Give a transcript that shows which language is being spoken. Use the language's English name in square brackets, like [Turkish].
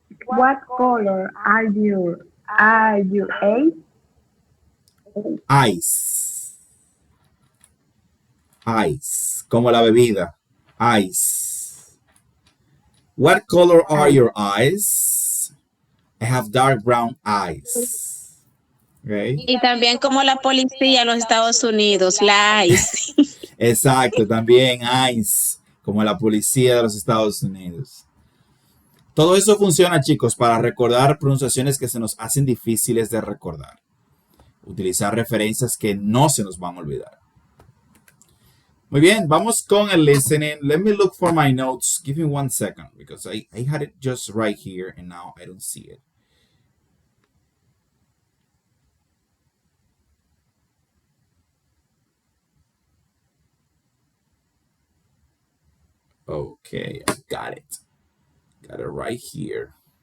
[English] What color are your eyes? Ice. [Spanish] Ice. Como la bebida. Ice. [English] What color are your eyes? I have dark brown eyes. Okay. [Spanish] Y también como la policía en los Estados Unidos, la ICE. Exacto, también ICE, como la policía de los Estados Unidos. Todo eso funciona, chicos, para recordar pronunciaciones que se nos hacen difíciles de recordar. Utilizar referencias que no se nos van a olvidar. Muy bien, vamos con el listening. [English] Let me look for my notes. Give me 1 second because I had it just right here and now I don't see it. Okay, I got it. Got it right here.